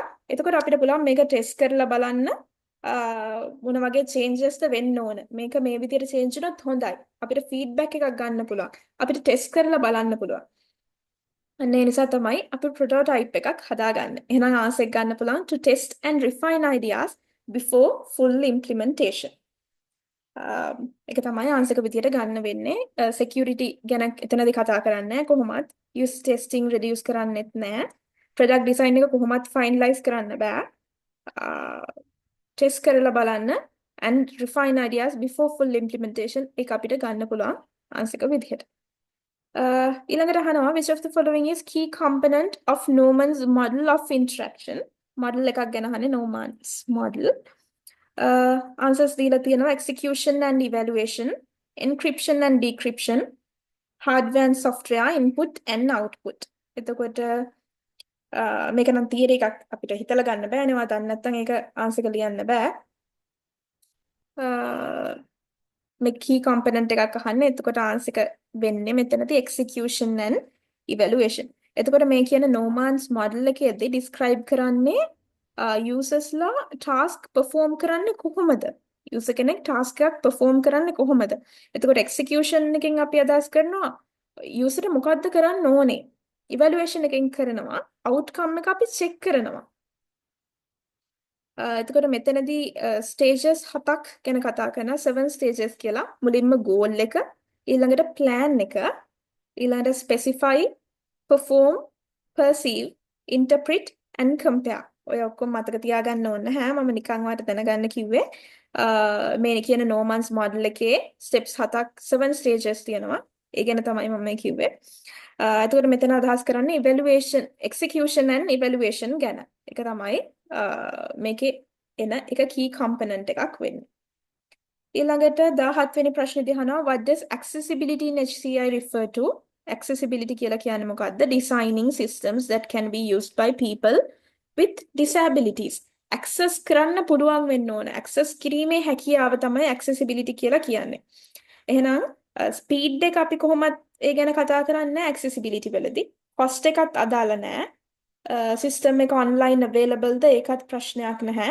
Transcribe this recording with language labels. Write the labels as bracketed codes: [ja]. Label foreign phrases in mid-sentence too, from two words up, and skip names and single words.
[si] එතකොට අපිට පුළුවන් මේක test කරලා බලන්න මොන වගේ changes ද වෙන්න ඕන. මේක මේ විදිහට change වුණොත් හොඳයි. අපිට feedback එකක් ගන්න පුළුවන්. අපිට test කරලා බලන්න පුළුවන්. අන්න ඒ නිසා තමයි අපි prototype එකක් හදාගන්නේ. එහෙනම් ආන්සර් එක ගන්න පුළුවන් [en] to test and refine ideas before full implementation. [si] ඒක තමයි ආන්සර් එක විදියට ගන්න වෙන්නේ. security ගැන එතනදී කතා කරන්නේ කොහොමත් [en] use testing reduce [si] කරන්නෙත් නැහැ. [en] product design [si] එක කොහොමත් finalize කරන්න බෑ. test කරලා බලන්න [en] and refine ideas before full implementation [si] ඒක අපිට ගන්න පුළුවන් ආන්සර් එක විදියට. ඊළඟට අහනවා [en] which of the following is key component of Norman's model of interaction? [si] model එකක් ගැන අහන්නේ Norman's model. [en] Answers [si] දීලා තියෙනවා [en] execution and evaluation, encryption and decryption, hardware and software input and output. [si] එතකොට මේක නම් තියරි එකක් අපිට හිතලා ගන්න බෑනේ. ඔයා දන්නේ නැත්නම් ඒක ආන්සර් එක ලියන්න බෑ. මේ [en] key component [si] එකක් අහන්නේ. එතකොට ආන්සර් එක වෙන්නේ මෙතනදී [en] execution and evaluation. [si] එතකොට මේ කියන Norman's model එකේදී describe කරන්නේ users ලා [en] task perform [si] කරන්නේ කොහොමද? user කෙනෙක් task එකක් perform කරන්නේ කොහොමද? එතකොට execution එකෙන් අපි අදහස් කරනවා user මොකද්ද කරන්න ඕනේ? evaluation එකෙන් කරනවා outcome එක අපි check කරනවා. එතකොට මෙතනදී stages 7ක් ගැන කතා කරනවා 7 stages කියලා. මුලින්ම goal එක, ඊළඟට plan එක, ඊළඟට [en] specify, perform, perceive, interpret and compare. [si] ඔය ඔක්කොම මතක තියාගන්න ඕන නැහැ. මම නිකන් ඔයාලට දැනගන්න කිව්වේ. මේ කියන Norman's model එකේ steps 7ක් 7 stages තියෙනවා. ඒ ගැන තමයි මම කිව්වේ. එතකොට මෙතන අදහස් කරන්නේ [en] evaluation, execution and evaluation [si] ගැන. ඒක තමයි මේකේ එන එක [en] key component [si] එකක් වෙන්නේ. ඊළඟට 17 වෙනි ප්‍රශ්නේදී අහනවා [en] what does accessibility in HCI refer to? [si] accessibility කියලා කියන්නේ මොකක්ද? [en] designing systems that can be used by people with disabilities. [si] access කරන්න පුළුවන් වෙන්න ඕන. access කිරීමේ හැකියාව තමයි accessibility කියලා කියන්නේ. එහෙනම් ස්පීඩ් එක අපි කොහොමද ඒ ගැන කතා කරන්නේ accessibility වලදී. cost එකත් අදාළ නැහැ. system එක [en] online available [si] ද ඒකත් ප්‍රශ්නයක් නැහැ.